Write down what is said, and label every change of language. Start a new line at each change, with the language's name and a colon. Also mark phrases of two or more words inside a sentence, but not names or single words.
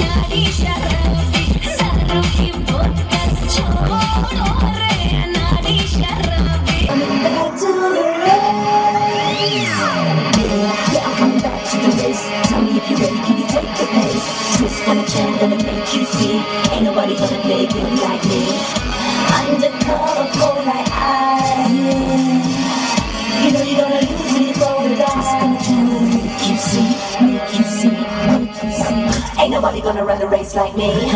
Hindi: नारी शराबी दारू की बोतल छोड़ो रे नारी शराबी
English: coming back to the race yeah I'm coming back to the race tell me if you're ready can you take the pace twist on a chair gonna make you see ain't nobody gonna play good like me undercover like you know you're gonna lose when you throw the dice gonna try to make you see ain't nobody gonna run the race like me